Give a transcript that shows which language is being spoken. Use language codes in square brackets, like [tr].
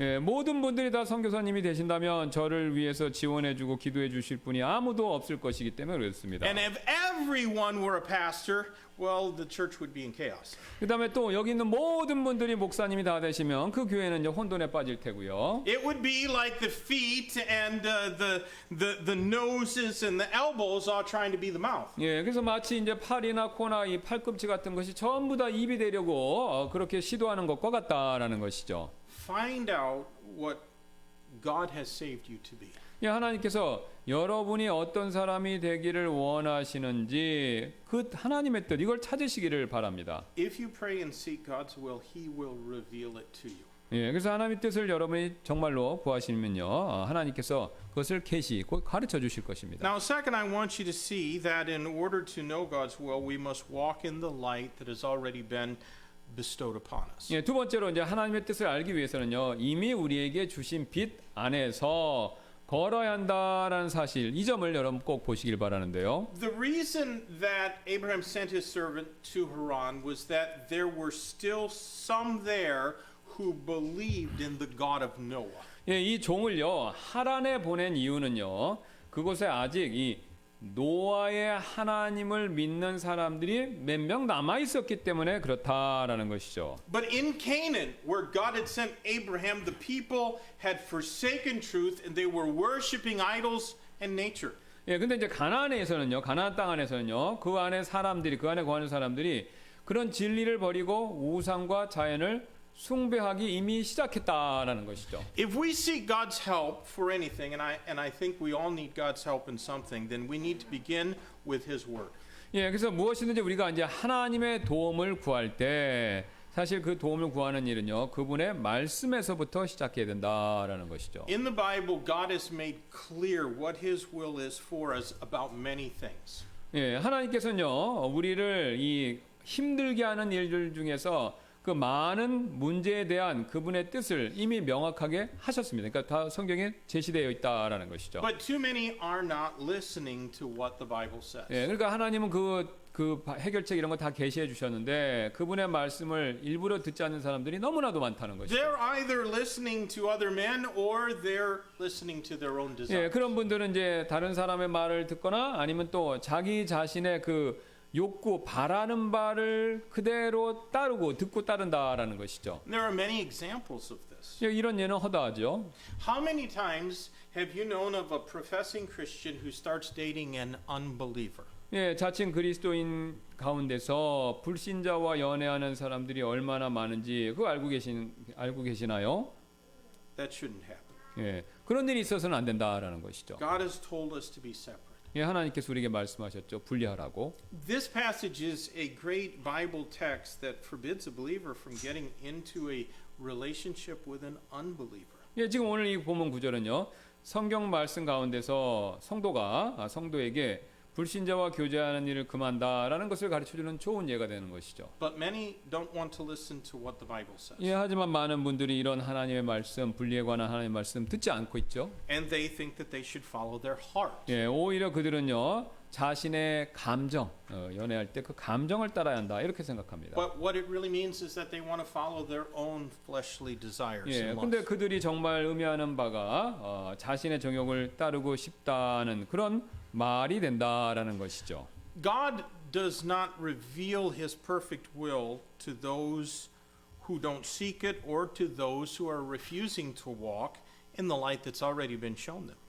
[ko] 예, 모든 분들이 다 선교사님이 되신다면 저를 위해서 지원해주고 기도해주실 분이 아무도 없을 것이기 때문에 그렇습니다. [en] And if everyone were a pastor, well, the church would be in chaos. [ko] 그다음에 또 여기 있는 모든 분들이 목사님이 다 되시면 그 교회는 이제 혼돈에 빠질 테고요. [en] It would be like the feet and the noses and the elbows all trying to be the mouth. [ko] 예, 그래서 마치 이제 팔이나 코나 이 팔꿈치 같은 것이 전부 다 입이 되려고 그렇게 시도하는 것과 같다라는 것이죠. [en] Find out what God has saved you to be. [ko] 예, 하나님께서 여러분이 어떤 사람이 되기를 원하시는지 그 하나님의 뜻 이걸 찾으시기를 바랍니다. [en] If you pray and seek God's will, He will reveal it to you. [ko] 예, 그래서 하나님의 뜻을 여러분이 정말로 구하시면요, 하나님께서 그것을 곧 가르쳐 주실 것입니다. [en] Now, second, I want you to see that in order to know God's will, we must walk in the light that has already been bestowed upon us. [ko] 예, 두 번째로 이제 하나님의 뜻을 알기 위해서는요, 이미 우리에게 주신 빛 안에서 걸어야 한다라는 사실, 이 점을 여러분 꼭 보시길 바라는데요. [en] The reason that Abraham sent his servant to Haran was that there were still some there who believed in the God of Noah. [ko] 예, 이 종을요 하란에 보낸 이유는요 그곳에 아직 이 노아의 하나님을 믿는 사람들이 몇 명 남아 있었기 때문에 그렇다라는 것이죠. [en] But in Canaan, where God had sent Abraham, the people had forsaken truth and they were worshiping idols and nature. [ko] 예, 근데 이제 가나안에서는요, 가나안 땅 안에서는요, 그 안에 사람들이, 그 안에 거하는 사람들이 그런 진리를 버리고 우상과 자연을 숭배하기 이미 시작했다라는 것이죠. [en] If we seek God's help for anything, and I think we all need God's help in something, then we need to begin with His Word. [ko] 예, 그래서 무엇이든지 우리가 이제 하나님의 도움을 구할 때 사실 그 도움을 구하는 일은요, 그분의 말씀에서부터 시작해야 된다라는 것이죠. [en] In the Bible, God has made clear what His will is for us about many things. [ko] 예, 하나님께서는요, 우리를 이 힘들게 하는 일들 중에서 그 많은 문제에 대한 그분의 뜻을 이미 명확하게 하셨습니다. 그러니까 다 성경에 제시되어 있다라는 것이죠. [en] But too many are not listening to what the Bible says. [ko] 예, 그러니까 하나님은 그 해결책 이런 거 다 계시해 주셨는데 그분의 말씀을 일부러 듣지 않는 사람들이 너무나도 많다는 것이죠. [en] They're either listening to other men or they're listening to their own desires. [ko] 예, 그런 분들은 이제 다른 사람의 말을 듣거나 아니면 또 자기 자신의 그 욕구, 바라는 바를 그대로 따르고 듣고 따른다라는 것이죠. [en] There are many examples of this. [ko] 예, 이런 예는 허다하죠. [en] How many times have you known of a professing Christian who starts dating an unbeliever? [ko] 예, 자칭 그리스도인 가운데서 불신자와 연애하는 사람들이 얼마나 많은지 그거 알고 계시나요? [en] That shouldn't happen. [ko] 예, 그런 일이 있어서는 안 된다라는 것이죠. [en] God has told us to be separate. [ko] 예, 하나님께서 우리에게 말씀하셨죠. 분리하라고. [en] This passage is a great Bible text that forbids a believer from getting into a relationship with an unbeliever. [ko] 예, 지금 오늘 이 본문 구절은요. 성경 말씀 가운데서 성도에게 불신자와 교제하는 일을 금한다라는 것을 가르쳐주는 좋은 예가 되는 것이죠. [en] But many don't want to listen to what the Bible says. [ko] 예, 하지만 많은 분들이 이런 하나님의 말씀, 분리에 관한 하나님의 말씀 듣지 않고 있죠. [en] And they think that they should follow their heart. [ko] 예, 오히려 그들은요 자신의 감정, 연애할 때 그 감정을 따라야 한다 이렇게 생각합니다. [en] But what it really means is that they want to follow their own fleshly desires. [ko] 예, [en] and [ko] 근데 [en] lusts. [ko] 그들이 정말 의미하는 바가 자신의 정욕을 따르고 싶다는 그런 말이 된다라는 것이죠. [en] God does not reveal His perfect will to those who don't seek it or to those who are refusing to walk in the light that's already been shown them.